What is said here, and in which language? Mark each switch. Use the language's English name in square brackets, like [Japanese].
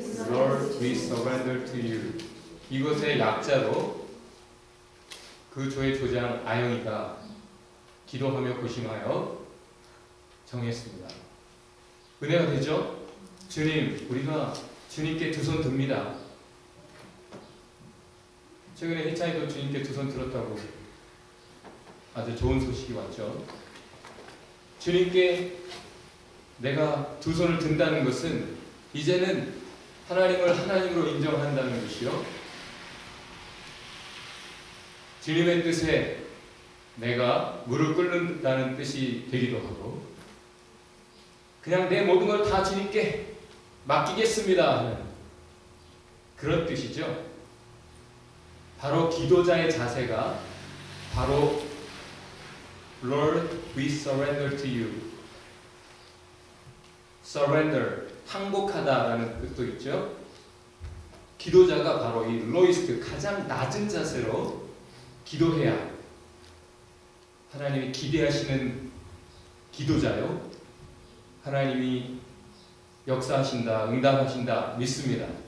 [English] Lord, we surrender to you. [Korean] 이것의 약자로 그 조의 조장 아영이가 기도하며 고심하여 정했습니다. 은혜가 되죠? 주님, 우리가 주님께 두 손 듭니다. 최근에 희찬이도 주님께 두 손 들었다고 아주 좋은 소식이 왔죠. 주님께 내가 두 손을 든다는 것은 이제는 하나님을 하나님으로 인정한다는 것이요, 주님의 뜻에 내가 무릎 꿇는다는 뜻이 되기도 하고, 그냥 내 모든 걸 다 주님께 맡기겠습니다 하는 그런 뜻이죠. 바로 기도자의 자세가 바로 [English] Lord, we surrender to you. [Korean] surrender, 항복하다라는 뜻도 있죠. 기도자가 바로 이 로이스트, 가장 낮은 자세로 기도해야 하나님이 기대하시는 기도자요, 하나님이 역사하신다, 응답하신다 믿습니다.